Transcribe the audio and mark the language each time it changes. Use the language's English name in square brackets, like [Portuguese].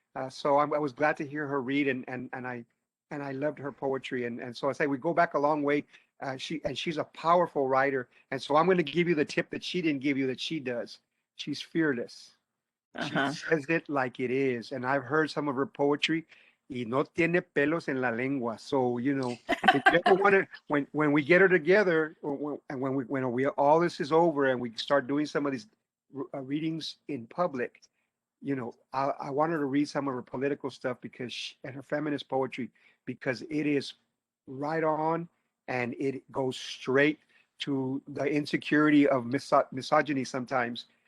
[English] So I was glad to hear her read, and I loved her poetry. And so I say we go back a long way. She's a powerful writer. And so I'm going to give you the tip that she didn't give you that she does. She's fearless. She says it like it is. And I've heard some of her poetry. [Spanish] Y no tiene pelos en la lengua. [English] So, if you ever want to, when we get her together, and when all this is over and we start doing some of these readings in public, I want her to read some of her political stuff and her feminist poetry, because it is right on, and it goes straight to the insecurity of misogyny sometimes.